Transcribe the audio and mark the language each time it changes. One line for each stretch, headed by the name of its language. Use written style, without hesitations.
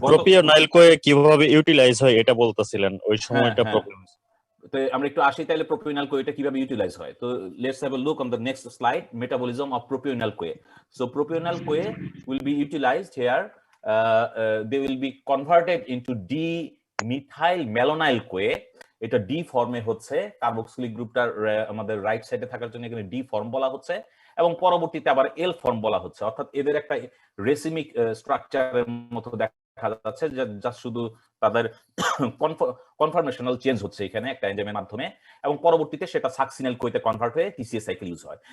Bangla: প্রোপিওনাইল কোয়ে কিভাবে ইউটিলাইজ হয় এটা বলতেছিলেন, ওই সময়টা প্রবলেম। তো আমরা একটু আসি তাহলে প্রোপিওনাইল কোয়েটা কিভাবে ইউটিলাইজ হয়।
English: তো let's have a look on the next slide, metabolism of propionyl CoA. So propionyl CoA will be utilized here. They will be converted into D-methyl malonyl CoA.
Bangla: এটা ডি ফর্মে হচ্ছে, কার্বক্সিলিক গ্রুপটার আমাদের রাইট সাইডে থাকার জন্য এখানে ডি ফর্ম বলা হচ্ছে, এবং পরবর্তীতে আবার এল ফর্ম বলা হচ্ছে। অর্থাৎ এদের একটা রেসিমিক স্ট্রাকচারের মতো দেখা যাচ্ছে, যা শুধু তাদের কনফরমেশনাল চেঞ্জ হচ্ছে এখানে একটা এনজাইমের মাধ্যমে, এবং পরবর্তীতে সেটা সাকসিনাল কোয়েতে কনভার্ট হয়ে টিসিএস সাইকেল ইউজ হয়।